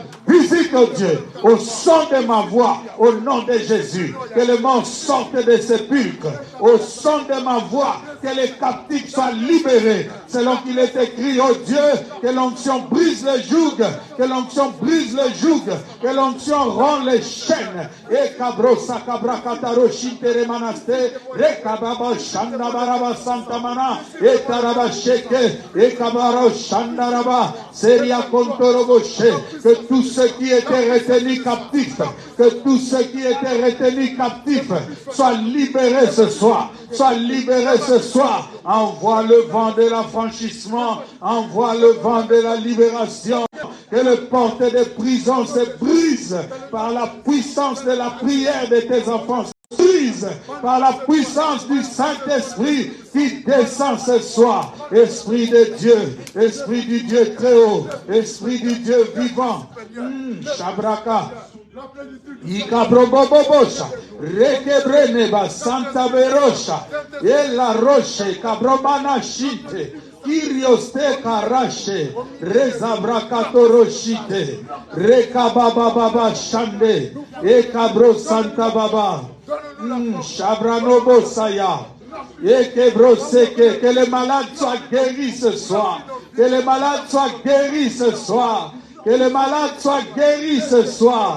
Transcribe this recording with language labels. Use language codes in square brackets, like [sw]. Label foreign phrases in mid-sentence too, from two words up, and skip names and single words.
[fr] Visite, oh Dieu, au son de ma voix, au nom de Jésus, que les morts sortent des sépulcres, au son de ma voix, que les captifs soient libérés, selon qu'il est écrit, oh Dieu, que l'onction brise le joug, que l'onction brise le joug, que l'onction rend les chaînes. Et kabro sakabra kataro shintere manaste, et kababa shandabaraba santamana, et taraba sheke, et kabaro shandaraba, seria kontoroboshe, que tous ceux qui étaient retenus captifs, que tous ceux qui étaient retenus captifs soient libérés ce soir, soient libérés ce soir. Envoie le vent de l'affranchissement, envoie le vent de la libération, que les portes de prison se brisent par la puissance de la prière de tes enfants. Brise par la puissance du Saint-Esprit qui descend ce soir. Esprit de Dieu, Esprit du Dieu très haut, Esprit du Dieu vivant. Shabraka. Ikabrobobosha, Rekebreneba, Santa Verosha, Ella Roche, Kabromana Shite, Kirioste Karashe, Rezabrakato Roshite, Rekababa Shande, Ekabro Santa Baba, Shabranobo Saya, Ekebro Seke, que les malades soient guéris ce soir, que les malades soient guéris ce soir, que les malades soient guéris ce soir.